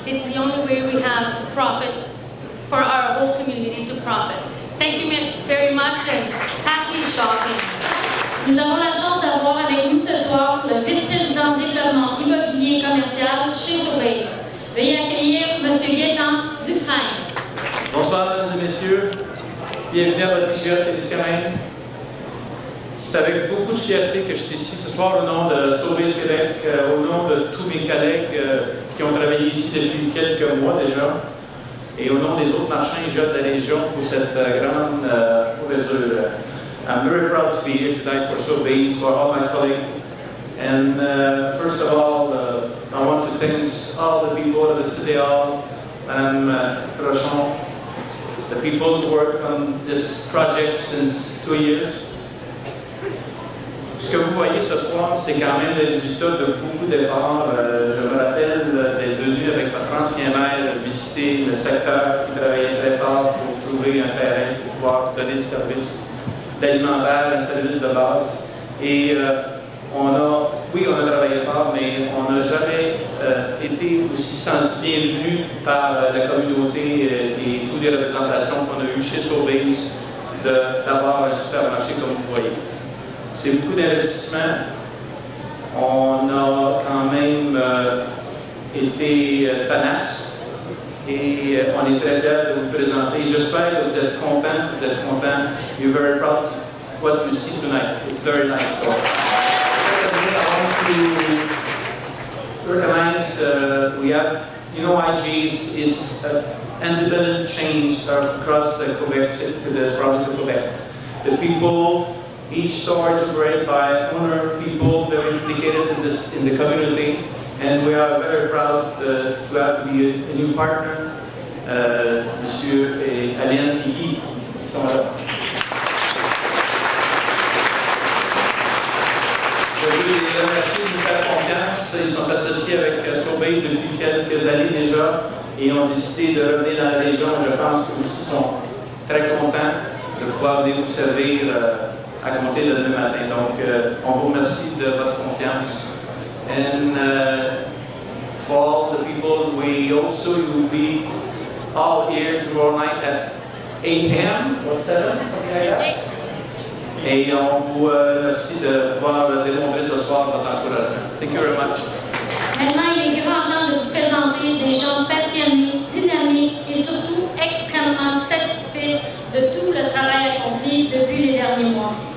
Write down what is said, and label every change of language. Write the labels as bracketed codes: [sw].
[en] It's the only way we have to profit, for our whole community to profit. Thank you very much and happy shopping. [fr] Nous avons la chance d'avoir avec nous ce soir le vice-président de développement immobilier et commercial chez Sobeys. Veuillez accueillir M. Gaétan Dufresne. Bonsoir, mesdames et messieurs. Bienvenue à votre IGA Témiscamingue. C'est avec beaucoup de fierté que je suis ici ce soir au nom de Sobeys Québec, au nom de tous mes collègues qui ont travaillé ici depuis quelques mois déjà, et au nom des autres marchands IGA de la région pour cette grande ouverture. [en] I'm very proud to be here tonight for Sobeys, for all my colleagues. And first of all, I want to thank all the people of the City Hall, Madame Rochon, the people who work on this project since 2 years. [fr] Ce que vous voyez ce soir, c'est quand même le résultat de beaucoup d'efforts. Je me rappelle d'être venu avec votre ancien maire visiter le secteur qui travaillait très fort pour trouver un terrain pour pouvoir donner le service d'alimentaire, un service de base. Et on a travaillé fort, mais on n'a jamais été aussi senti bienvenu par la communauté et toutes les représentations qu'on a eues chez Sobeys d'avoir un supermarché comme vous voyez. C'est beaucoup d'investissement. On a quand même été tenace et on est très fiers de vous présenter. J'espère que vous êtes contents. [en] You're very proud of what you see tonight. It's very nice. So, secondly, I want to recognize we have, you know, IG is an independent change across the Quebec, the province of Quebec. The people. Each store is operated by owner people that are implicated in the community. And we are very proud to have to be a new partner, [fr] Monsieur et Alain Guy, qui sont là. Je veux les remercier de nous faire confiance. Ils sont associés avec Sobeys depuis quelques années déjà et ont décidé de revenir dans la région. Je pense qu'eux aussi sont très contents de pouvoir venir vous servir à compter de demain matin. Donc, on vous remercie de votre confiance. [en] And for all the people, we also will be all here tomorrow night at 8 p.m. or 7, something like that. [fr] Et on vous remercie de pouvoir démontrer ce soir votre encouragement. [en] Thank you very much. [fr] Maintenant, il est grand temps de vous présenter des gens passionnés, dynamiques et surtout extrêmement satisfaits de tout le travail accompli depuis les derniers mois.